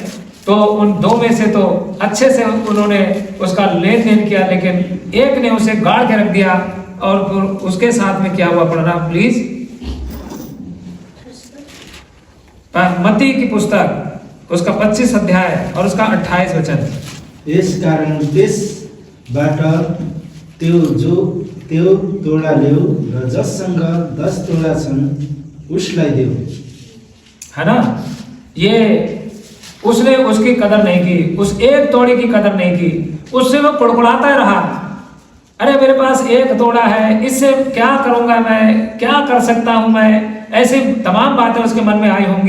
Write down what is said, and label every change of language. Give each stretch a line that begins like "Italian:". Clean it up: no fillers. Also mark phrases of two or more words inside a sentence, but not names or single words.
Hindi: तो उन 2 में से तो अच्छे से उन्होंने उसका लेन देन किया, लेकिन एक ने उसे गाड़ के रख दिया। और उसके साथ में क्या हुआ, पढ़ना प्लीज। मत्ती की पुस्तक उसका 25 अध्याय और उसका 28 वचन।
Nepali: यस कारण त्यसबाट त्यो तोडा ल्याऊ र जससँग 10 तोडा छन् उसलाई देऊ।
Hindi: है ना, ये उसने उसकी कदर नहीं की, उस एक तोड़े की कदर नहीं की, उससे वो कुड़कुड़ाता रहा। अरे मेरे पास एक तोड़ा है, इससे क्या करूंगा मैं, क्या कर सकता हूं मैं, ऐसी तमाम बातें उसके मन में आई होंगी।